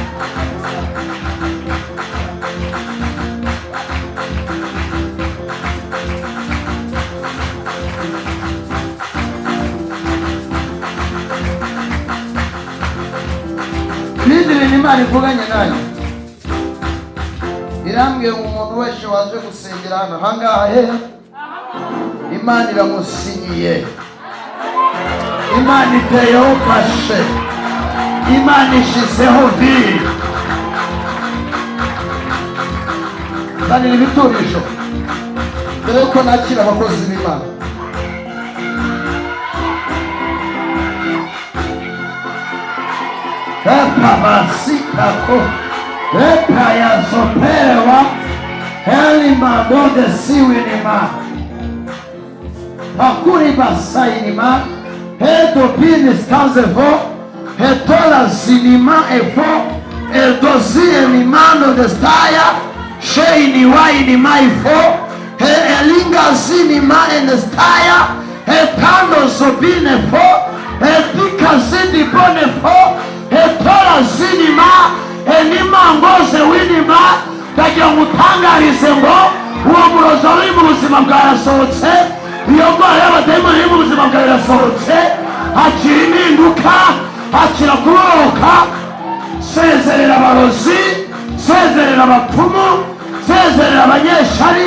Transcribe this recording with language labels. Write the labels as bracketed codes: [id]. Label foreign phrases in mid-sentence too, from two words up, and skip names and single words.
[rw] Bindire Imana ivuganye nayo, irambwiye umuntu wese waje gusengera hano hangaha Imana iramusinyiye. Imana iteyeho kashe, Imana ishizeho viri. Zanira ibiturisho dore ko nakira abakozi b'Imana. Epa basikako, epa yazopewa, elima dode siwinima, akuri basainima, edo binis kazevo, etola zinima efo, edozie mimano destaya, sheini waini maifo, elinga zinima enestaya, etando zobine fo, etika zidi bone fo, etola zinima enima ngoze winima. Ndagira ngo utangarize ngo uwo murozo uri mu buzima bwarasohotse, iyo ndwara y'abadayimoni iri mu buzima bwawe irasohotse. Hakira impinduka, hakira kuboroka. Sezerera abarozi, sezerera abapfumu, sezerera abanyeshari,